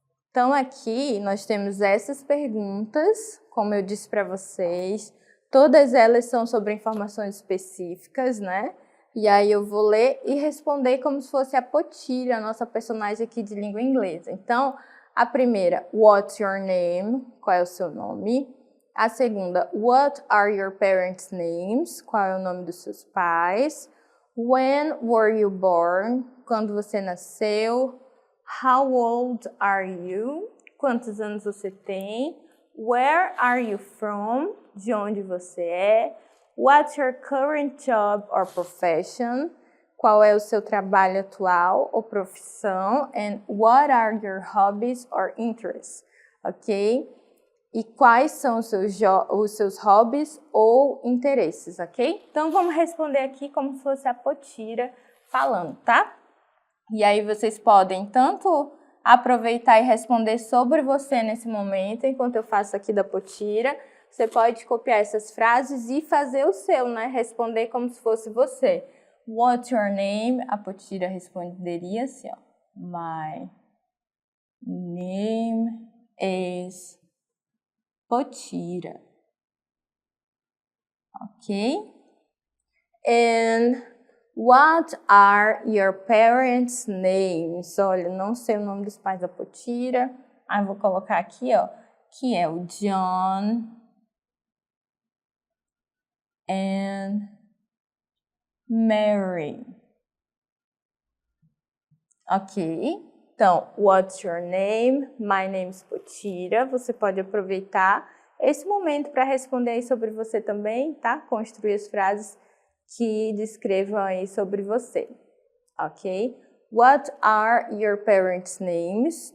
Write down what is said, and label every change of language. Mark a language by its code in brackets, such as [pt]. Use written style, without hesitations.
[pt] Então, aqui nós temos essas perguntas, como eu disse para vocês. Todas elas são sobre informações específicas, né? E aí eu vou ler e responder como se fosse a Potira, a nossa personagem aqui de língua inglesa. Então, a primeira, [en] what's your name? [pt] Qual é o seu nome? A segunda, [en] what are your parents' names? [pt] Qual é o nome dos seus pais? [en] When were you born? [pt] Quando você nasceu? [en] How old are you? [pt] Quantos anos você tem? [en] Where are you from? [pt] De onde você é? [en] What's your current job or profession? [pt] Qual é o seu trabalho atual ou profissão? [en] And what are your hobbies or interests? Ok? [pt] E quais são os seus hobbies ou interesses, ok? Então, vamos responder aqui como se fosse a Potira falando, tá? E aí vocês podem tanto aproveitar e responder sobre você nesse momento, enquanto eu faço aqui da Potira. Você pode copiar essas frases e fazer o seu, né? Responder como se fosse você. [en] What's your name? [pt] A Potira responderia assim, ó. [en] My name is Potira. Ok? And what are your parents' names? [pt] Olha, não sei o nome dos pais da Potira. Aí vou colocar aqui, ó, que é o John and Mary. Ok? Então, [en] what's your name? My name is Potira. [pt] Você pode aproveitar esse momento para responder aí sobre você também, tá? Construir as frases que descrevam aí sobre você, ok? [en] What are your parents' names?